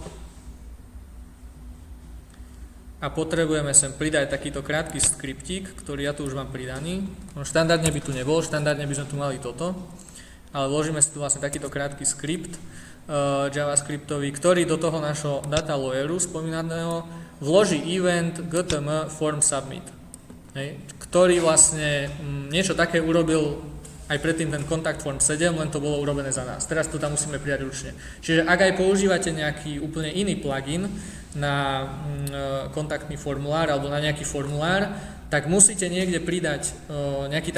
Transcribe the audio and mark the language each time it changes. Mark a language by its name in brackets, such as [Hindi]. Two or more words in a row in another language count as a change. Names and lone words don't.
[Slovak] A potrebujeme sem pridať takýto krátky skriptík, ktorý ja tu už mám pridaný. No, štandardne by tu nebol, štandardne by sme tu mali toto. Ale vložíme si tu vlastne takýto krátky skript javascriptový, ktorý do toho našho [English] data layeru [Slovak] spomínaného vloží event gtm [English] form submit. [Slovak] Hej, ktorý vlastne niečo také urobil aj predtým ten Contact Form 7, len to bolo urobené za nás. Teraz to tam musíme prijať ručne. Čiže ak aj používate nejaký úplne iný plugin na kontaktný formulár alebo na nejaký formulár, tak musíte niekde pridať nejaký